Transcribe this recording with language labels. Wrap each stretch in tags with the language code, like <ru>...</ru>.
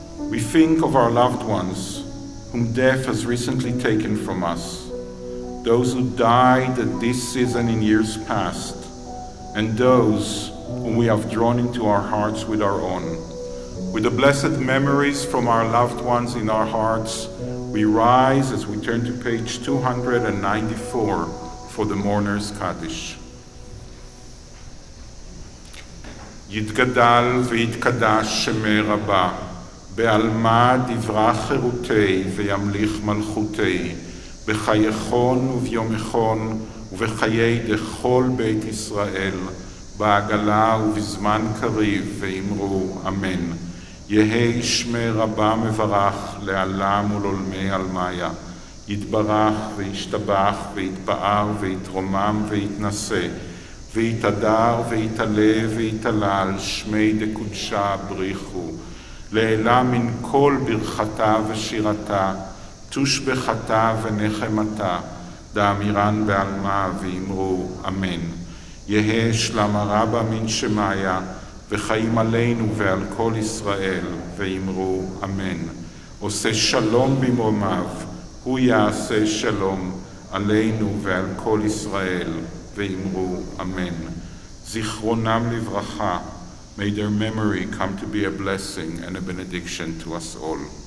<en>We think of our loved ones whom death has recently taken from us, those who died at this season in years past, and those whom we have drawn into our hearts with our own. With the blessed memories from our loved ones in our hearts, we rise as we turn to page 294 for the Mourner's Kaddish.</en> <arc>יתגדל ויתקדש שמי רבה, בעלמא דברה חירותי וימליך מלכותי, בחייכון וביומכון ובחיי דכל בית ישראל, בעגלה ובזמן קריב ואמרו אמן. יהי שמי רבה מברך לעלם ולעולמי עלמיה, יתברך וישתבח ויתפאר ויתרומם ויתנשא, ויתהדר ויתעלה ויתעלה על שמי דקודשה בריחו, לעילה מן כל ברכתה ושירתה, תושבחתה ונחמתה, דאמירן בעלמה ואמרו אמן. יהא שלמה רבה מן שמיה, וחיים עלינו ועל כל ישראל, ואמרו אמן.</arc> <he>עושה שלום במרומיו, הוא יעשה שלום עלינו ועל כל ישראל, ואמרו אמן. זיכרונם לברכה,</he> <en>may their memory come to be a blessing and a benediction to us all.</en>